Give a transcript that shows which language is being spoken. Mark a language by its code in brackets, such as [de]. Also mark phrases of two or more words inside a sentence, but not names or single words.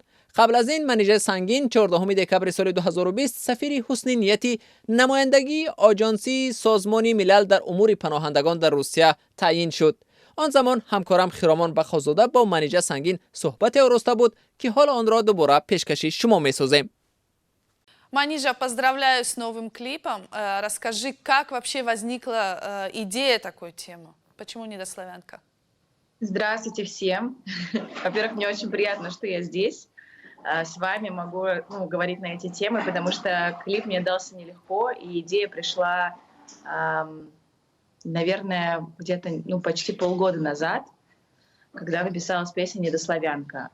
[fa] قبل از این منیژه سنگین 14 دکبر سال 2020 سفیر حسن نیتی نمایندگی آژانسی سازمان ملل در امور پناهندگان در روسیه تعیین شد. آن زمان همکارم خرامان بخشزاده با منیژه سنگین صحبت آراسته بود که حال آن را دوباره پیشکشی شما می‌سازیم. [ru] Манижа, поздравляю с новым клипом. Расскажи, как вообще возникла идея такой темы? Почему недославянка? Здравствуйте всем. Во-первых, мне очень приятно, что я здесь. С вами могу говорить на эти темы, потому что клип мне дался нелегко, и идея пришла, наверное, где-то почти полгода назад, когда написалась песня «Недославянка».